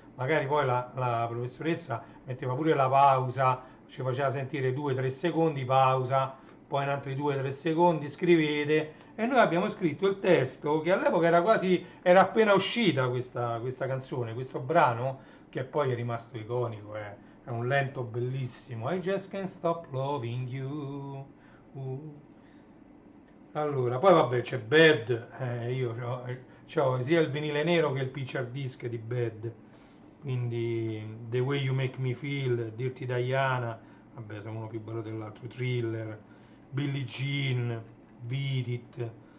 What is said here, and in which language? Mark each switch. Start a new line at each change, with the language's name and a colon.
Italian: Magari poi la professoressa metteva pure la pausa, ci faceva sentire 2-3 secondi, pausa, poi in altri 2-3 secondi scrivete, e noi abbiamo scritto il testo, che all'epoca era appena uscita questa canzone, questo brano, che poi è rimasto iconico, è un lento bellissimo.
English: I just can't stop loving you.
Italian: Allora, poi vabbè c'è Bad, io c'ho sia il vinile nero che il picture disc di Bad, quindi The Way You Make Me Feel, Dirty Diana, vabbè sono uno più bello dell'altro, Thriller, Billie Jean, Beat It.